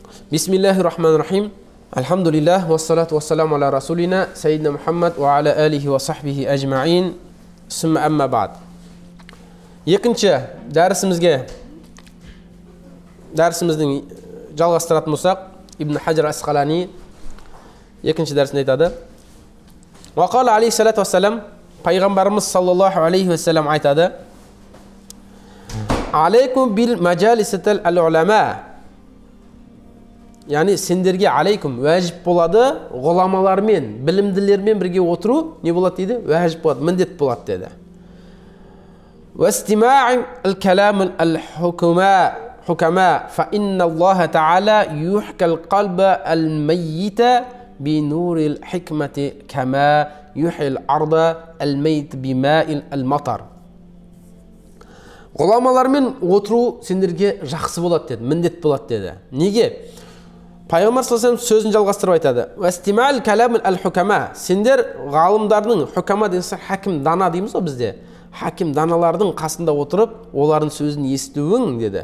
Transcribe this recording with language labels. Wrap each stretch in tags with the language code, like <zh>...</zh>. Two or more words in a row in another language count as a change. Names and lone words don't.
<ar>بسم الله الرحمن الرحيم. الحمد لله، والصلاة والسلام على رسولنا، سيدنا محمد وعلى آله وصحبه أجمعين، ثم أما بعد.</ar> <kk>Екінші дәрісіміздің жалғастыратын болсақ, Ибн Хаджар Асқалани екінші дәрісінде айтады.</kk> <ar>وقال عليه الصلاة والسلام,</ar> <kk>пайғамбарымыз</kk> <ar>صلى الله عليه وسلم</ar> <kk>айтады:</kk> <ar>عليكم بمجالسة العلماء.</ar> <kk>Яғни сендерге алейкум уәжіп болады, ғұламалармен, білімділермен бірге отыру не болады дейді? Уәжіп болады, міндет болады деді.</kk> <ar>واستماع الكلام الحكماء فإن الله تعالى يحيي القلب الميت بنور الحكمة كما يحيي الأرض الميت بماء المطر.</ar> <kk>Ғұламалармен отыру сендерге жақсы болады деді, міндет болады деді. Неге? Пайғамбар</kk> <ar>صلى الله عليه</ar> <kk>сөзін жалғастырып айтады.</kk> <ar>واستماع كلام الحكماء.</ar> <kk>Сендер ғалымдардың, хукама десе хаким дана дейміз ғой бізде. Хаким даналардың қасында отырып, олардың сөзін естуің деді.</kk>